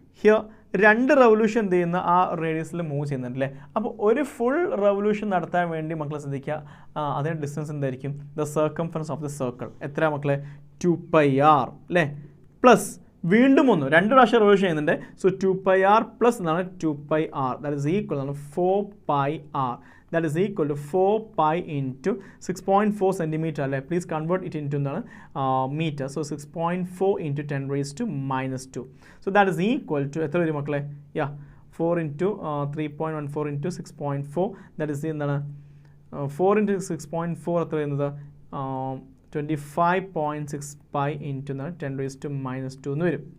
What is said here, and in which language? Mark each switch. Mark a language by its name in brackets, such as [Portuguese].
[Malayalam] Here 2 revolution എന്ത് ചെയ്യുന്ന ആ റേഡിയസിൽ മൂവ് ചെയ്യുന്നുണ്ടല്ലേ? അപ്പോൾ ഒരു ഫുൾ റെവല്യൂഷൻ നടത്താൻ വേണ്ടി മക്കളെ ശ്രദ്ധിക്കുക. അതിൻ്റെ ഡിസ്റ്റൻസ് എന്തായിരിക്കും? [English] the circumference of the circle [Malayalam] എത്ര മക്കളെ? [English] 2πr അല്ലേ? [Malayalam] പ്ലസ് വീണ്ടും 2 പ്രാവശ്യം റെവല്യൂഷൻ ചെയ്യുന്നുണ്ട്. [English] So 2πr plus എന്താണ്? 2πr. That is equal ആണ് 4πr. That is equal to 4π into 6.4 centimeter അല്ലേ? Please convert it into എന്താണ്? Metre. So 6.4 into 10⁻⁻². So that is equal to [Malayalam] എത്ര വരും മക്കളെ? [English] 4 into 3.14 into 6.4. That is എന്താണ്? [Malayalam] 4 into 6.4 എത്ര വരുന്നത്? 25.6 പൈ ഇൻറ്റു 10⁻² എന്ന് വരും.